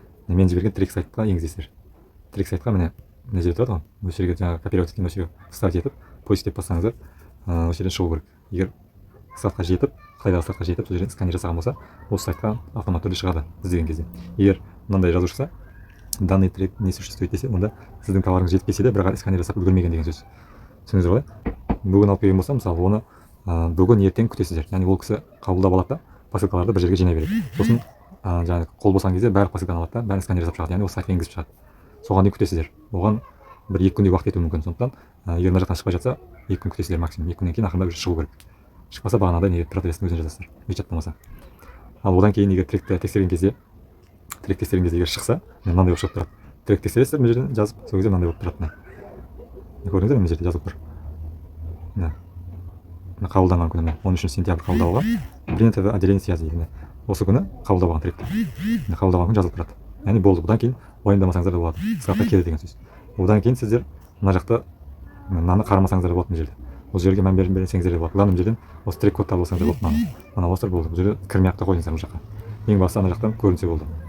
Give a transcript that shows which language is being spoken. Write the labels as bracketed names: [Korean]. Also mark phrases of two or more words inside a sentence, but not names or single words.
[Kazakh] Мен жіберген трек сайтқа енгізесіздер. Трек сайтқа міне мына жерде тұрады ғой, осы жерге жаңағы копировать еткен осы жерге вставить етіп, поиск деп бассаңыздар, осы жерден шығу керек. Егер складқа жетіп, Қытайдағы складқа жетіп, сол жерден сканер жасаған болса, осы сайтқа автоматты түрде шығады іздеген кезде. Егер мынандай жазу шықса, [Russian] данный трек не существует [Kazakh] десе, онда сіздің товарыңыз жетіп келсе де, бірақ сканер жасап үлгермеген деген сөз. Түсіндіңіздер ғой? Бүгін алып келген болса, мысалы, оны бүгін ертең күтесіздер. Яғни ол кісі қабылдап алады да, посылкаларды бір жерге жинай береді. Сосын жаңағы қол босаған кезде бәрі посылканы алады да, бәрін сканер жасап шығады. Яғни осы сайтқа енгізіп шығады. Соған дейін күтесіздер. Оған бір 2 күндей уақыт кетуі мүмкін. Сондықтан егер мына жақтан шықпай жатса, 2 күн күтесіздер максимум. 2 күннен кейін ақырындап шығу керек. Шықпаса бағанағыдай неге продавецтің өзіне жазасыздар, WeChat болмаса. Ал одан кейін егер тректі тексерген кезде егер шықса, мынандай болып шығып тұрады. Трек тексересіздер, мына жерден жазып, сол кезде мынандай болып тұрады. Көрдіңіздер ме, мына жерде жазылып тұр. Мына қабылданған күні 13 сентябрь қабылдауға [Russian] принято в отделении связи [Kazakh] дейді. Осы күні қабылдап алған тректі. Қабылдап алған күн жазылып тұрады. Яғни болды. Бұдан кейін уайымдамасаңыздар да болады. Складқа келді деген сөз. Одан кейін сіздер мына жақта мынаны қарамасаңыздар болады мына жерде. Бұл жерге мән берсеңіздер де болады. Главное мына жерден осы трек кодты алсаңыздар болады. Мына осылар болды. Бұл жерде кірмей ақ та қойыңыздар бұл жаққа. Ең бастысы ана жақтан көрінсе болды.